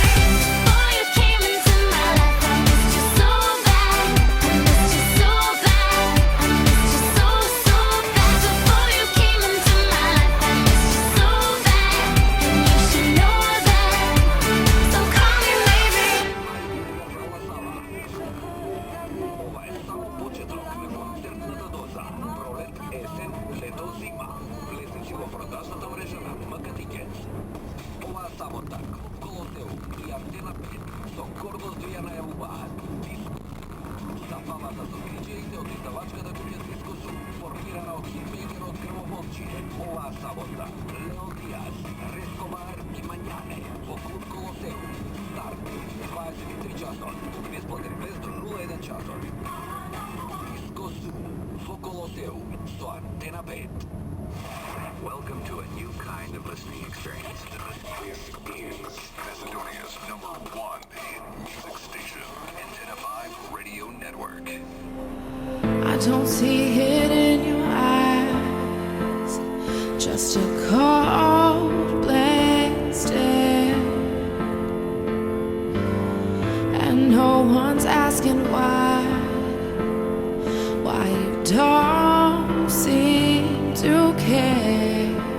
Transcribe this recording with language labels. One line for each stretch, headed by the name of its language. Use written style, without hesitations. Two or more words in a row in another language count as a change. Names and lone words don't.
English: Before you came into my life, I missed you so bad. I missed you so bad. I missed you so, so bad. Before you came into my life, I missed you so bad. And you should know that, so call me maybe.
Macedonian: Ова е само почеток на концертната доза. Пролет, есен, лето, зима. Влезници во продажната мрежа на МК Тикетс. Оваа сабота, Колосеум и Антена 5 со гордост ви ја најавуваат диско. Забавата со диџеите од издавачката куќа Диско Сум, формирана од хитмейкерот Крвомолчие. Оваа сабота, Лео Диаз, Рескобар и Мањане во клуб Колосеум. Старт 23 часот, бесплатен без до 01 часот. Диско Сум во Колосеум со Антена 5.
English: Welcome to a new kind of listening experience. This is Macedonia's #1 hit music station, Antenna 5 Radio Network. I don't see it in your eyes, just a cold blank stare, and no one's asking why you don't seem to care.